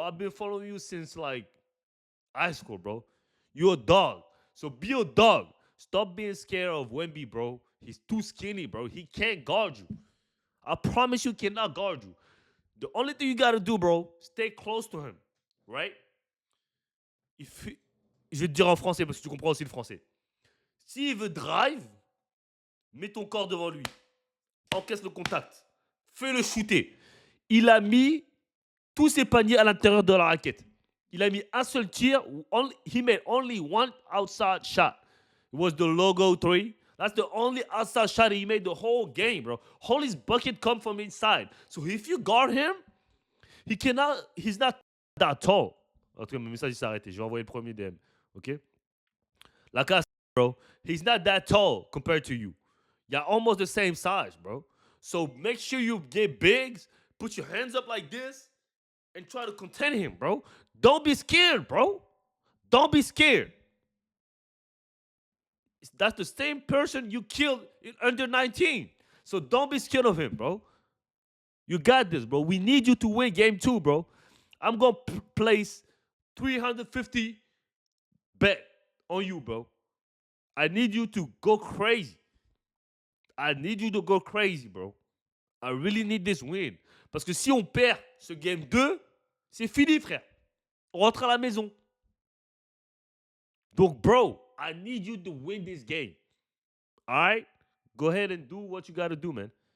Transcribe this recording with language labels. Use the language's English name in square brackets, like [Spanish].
[English] I've been following you since like high school, bro. You're a dog. So be a dog. Stop being scared of Wemby, bro. He's too skinny, bro. He can't guard you. I promise you cannot guard you. The only thing you got to do, bro, stay close to him, right? [French] Je vais te dire en français parce que tu comprends aussi le français. S'il veut drive, mets ton corps devant lui. Encaisse le contact. Fais-le shooter. Il a mis tous ses paniers à l'intérieur de la raquette. Il a mis un seul tir. [English] He made only one outside shot. It was the logo 3. That's the only outside shot he made the whole game, bro. All his bucket come from inside. So if you guard him, he's not that tall. [French] En tout cas, mon message s'est arrêté. Je vais envoyer le premier DM. OK? [English] Like I said, bro, he's not that tall compared to you. Y'all almost the same size, bro. So make sure you get bigs, put your hands up like this, and try to contain him, bro. Don't be scared, bro. Don't be scared. That's the same person you killed in under 19. So don't be scared of him, bro. You got this, bro. We need you to win game 2, bro. I'm going to place 350 bet on you, bro. I need you to go crazy. I need you to go crazy, bro. I really need this win. [French] Parce que si on perd ce game 2, c'est fini, frère. On rentre à la maison. [English] Donc, bro, I need you to win this game. All right? Go ahead and do what you got to do, man.